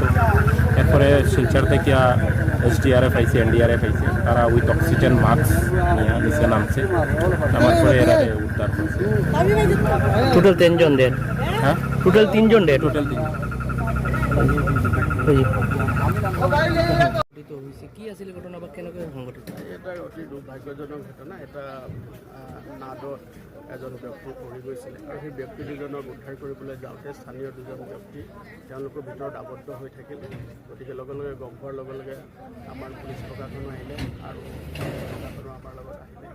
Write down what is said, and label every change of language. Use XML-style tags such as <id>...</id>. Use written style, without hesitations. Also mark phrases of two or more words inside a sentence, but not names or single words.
<bn>এরপরে শিলচর থেকে SDRF আইছে, NDRF আইছে, তারা</bn> <en>with oxygen mask</en> <bn>নিয়ে নিচে নামছে, নামার পরে এরা উদ্ধার করছে। টোটাল 3 জন ডেড। হ্যাঁ, টোটাল 3 জন ডেড। টোটাল 3।</bn> <as>কি আছিল ঘটনা বা কেনেকৈ সংঘটিত? এটা অতি দুৰ্ভাগ্যজনক ঘটনা। এটা নাদত এজন ব্যক্তি পৰি গৈছিলে আৰু সেই ব্যক্তি দুজনক উদ্ধাৰ কৰিবলৈ যাওঁতে স্থানীয় দুজন ব্যক্তি তেওঁলোকৰ ভিতৰত আবদ্ধ হৈ থাকিল। গতিকে লগে লগে গম পোৱাৰ লগে লগে আমাৰ পুলিচ প্ৰশাসনো আহিলে আৰু প্ৰশাসনো আমাৰ লগত আহিলে।</as>